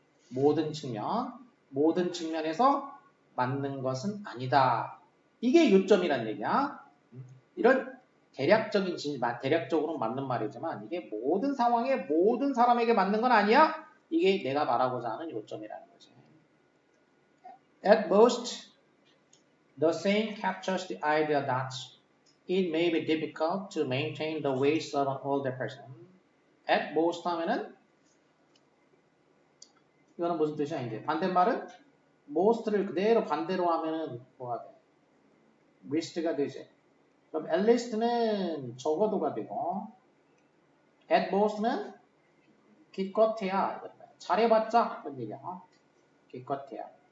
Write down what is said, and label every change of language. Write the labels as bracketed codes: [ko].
[ko] 모든 측면에서 맞는 것은 아니다. 이게 요점이란 얘기야. 이런 대략적인 진실, 대략적으로 맞는 말이지만 이게 모든 상황에 모든 사람에게 맞는 건 아니야. 이게 내가 말하고자 하는 요점이라는 거지. [en] At most, the saying captures the idea that it may be difficult to maintain the weight of an older person. [ko] At most 하면은 이거는 무슨 뜻이야 이제 반대말은 most를 그대로 반대로 하면은 뭐가 돼? least가 되지. 그럼 at least는 적어도가 되고 at most는 기껏해야 잘해봤자 그런 얘기야. 기껏해야.